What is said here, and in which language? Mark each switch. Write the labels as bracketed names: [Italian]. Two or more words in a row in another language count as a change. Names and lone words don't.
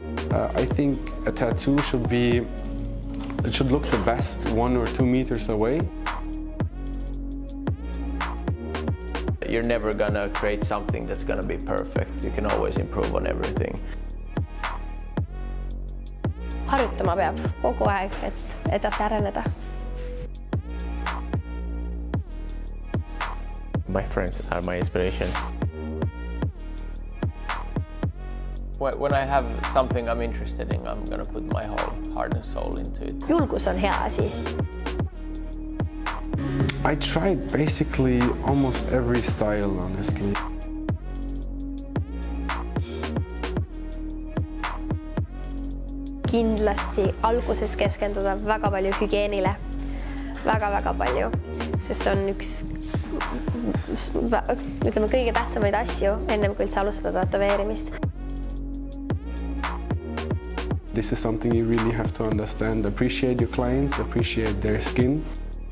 [English] I think a tattoo should look the best 1 or 2 meters away. You're never gonna create something that's gonna be perfect. You can always improve on everything. [Estonian] Harjoittama peab kogu aeg, et edasi areneda. [English] My friends are my inspiration. When I have something I'm interested in, I'm gonna put my whole heart and soul into it. [Estonian] Julgus on hea asi. [English] I tried basically almost every style, honestly. [Estonian] Kindlasti alguses keskenduda väga palju hügieenile. Väga palju. Sest see on üks kõige tähtsamaid asju, ennem kui üldse alustada tätoveerimist. [English] This is something you really have to understand. Appreciate your clients, appreciate their skin.